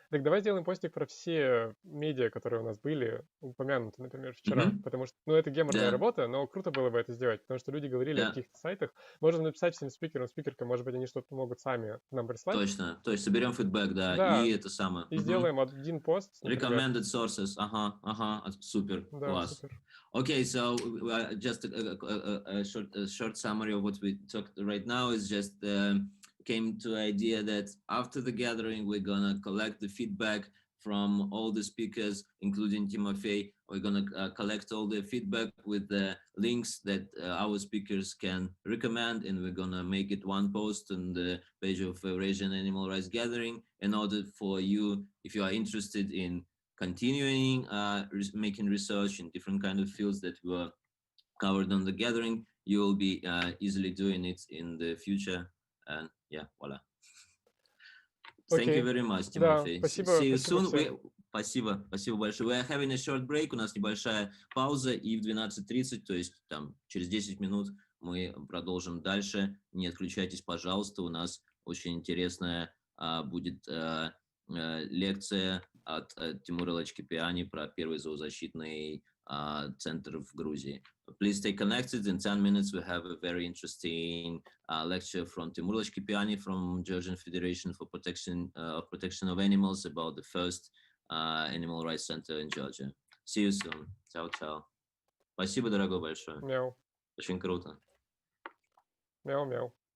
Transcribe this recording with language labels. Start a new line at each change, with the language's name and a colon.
Russian: Так давай сделаем постик про все медиа, которые у нас были упомянуты, например, вчера, потому что, это геморная работа, но круто было бы это сделать, потому что люди говорили о каких-то сайтах. Можно написать всем спикерам, спикеркам, может быть, они что-то могут сами нам прислать. Точно, то есть соберем фидбэк, Да, и это самое. И сделаем один пост, например.
English: Recommended sources,
Russian: супер, Да, класс. супер.
English: Okay, so just a short summary of what we talked right now is just came to idea that after the gathering, we're gonna collect the feedback from all the speakers, including Timofey. We're gonna collect all the feedback with the links that our speakers can recommend, and we're gonna make it one post on the page of Eurasian Animal Rights Gathering in order for you, if you are interested in continuing making research in different kind of fields that were covered on the gathering, you will be easily doing it in the future. And voila. Thank you very much, Timothy. See you soon.
Russian: Спасибо большое.
English: We are having a short break.
Russian: У нас небольшая пауза, и в 12:30, то есть там через 10 минут мы продолжим дальше. Не отключайтесь, пожалуйста. У нас очень интересная будет лекция от Тимура Лачкипиани про первый зоозащитный центр в Грузии.
English: Please stay connected. In 10 minutes, we have a very interesting lecture from Timur Lachkipiani from Georgian Federation for Protection of Animals about the first animal rights center in Georgia. See you soon. Ciao.
Russian: Спасибо, дорогой, большое. Мяу. Очень круто. Мяу.